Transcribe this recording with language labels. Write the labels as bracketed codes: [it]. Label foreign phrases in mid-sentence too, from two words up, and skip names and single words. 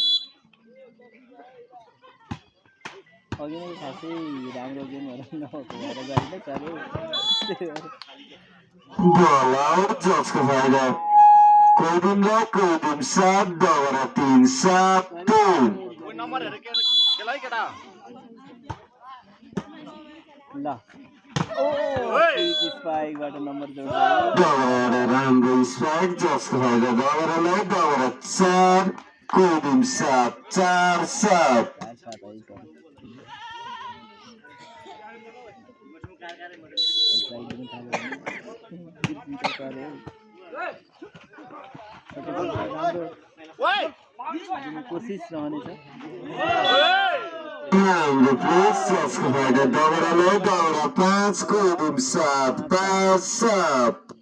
[ms] Bola out judge kepada Kudin 7 Dawara 3 1 Dawara राम्रो [en] spike judge [ms] kepada Dawara 4 Kudin 4 4 [ne] कोशिश रहनेछ राम्रो [en] place judge [ne] kepada Dawara 5 Kudin 7 5 7